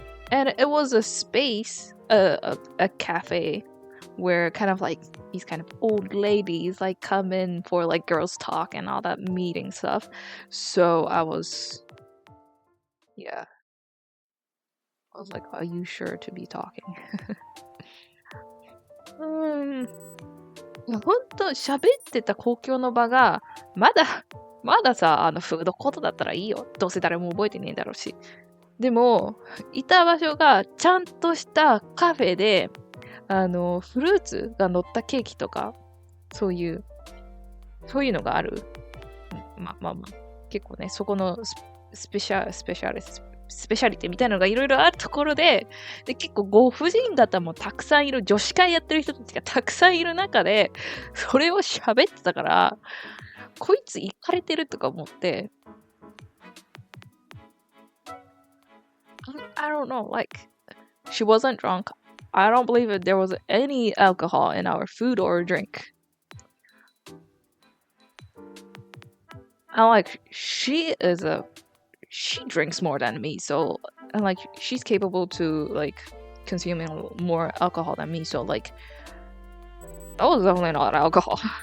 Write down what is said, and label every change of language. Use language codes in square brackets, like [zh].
[en] And it was a space, a cafe, where kind of like these kind of old ladies like come in for like girls talk and all that meeting stuff. So I was like, are you sure to be talking? [ja] いやほんと喋ってた公共の場がまださ、フードコートだったらいいよ。どうせ誰も覚えてねえだろうし。でも、いた場所がちゃんとしたカフェで、フルーツが乗ったケーキとか、そういうのがある。まあ。結構ね、そこのスペシャリティみたいなのがいろいろあるところで、結構ご婦人方もたくさんいる、女子会やってる人たちがたくさんいる中で、それを喋ってたから、こいつイカれてるとか思って、 [en] I don't know, like, she wasn't drunk. I don't believe it. There was any alcohol in our food or drink. And like, she drinks more than me, so, and like, she's capable to like consuming more alcohol than me, so like, that was definitely not alcohol.